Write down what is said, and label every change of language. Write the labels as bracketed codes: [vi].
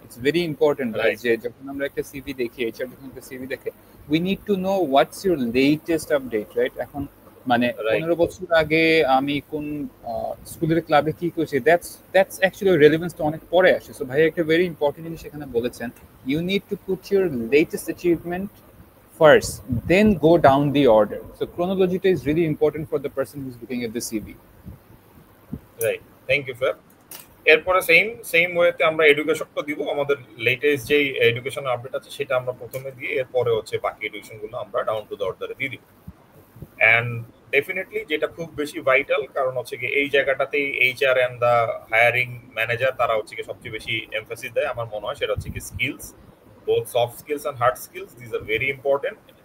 [en] It's very important, right? [bn] যে যখন আমরা একটা সিভি দেখি, এইচআর যখন একটা সিভি দেখে, [en] We need to know what's your latest update, right? [bn] এখন মানে 15 বছর আগে আমি কোন স্কুলের ক্লাবে কি করছি, [en] that's actually [bn] রেলেভেন্সটা অনেক পরে আসে। সো ভাই একটা ভেরি ইম্পর্টেন্ট জিনিস এখানে বলেছেন, [en] You need to put your latest achievement first, then go down the order. So chronology is really important for the person who's looking at the CV. Right. Thank you, sir. [bn] এরপরে same ওয়েতে আমরা এডুকেশনটা দিব, আমাদের latest যে education update আছে সেটা আমরা প্রথমে দিয়ে এরপরে হচ্ছে বাকি এডুকেশনগুলো আমরা ডাউন টু দ্য অর্ডারে দিয়ে দিব। অ্যান্ড ডেফিনেটলি যেটা খুব বেশি ভাইটাল, কারণ হচ্ছে কি এই জায়গাটাতেই HR and the hiring manager তারা হচ্ছে কি সবচেয়ে বেশি এমফাসিস দেয় আমার মনে হয়, সেটা হচ্ছে কি skills, [en] both soft skills and hard skills. These are very important.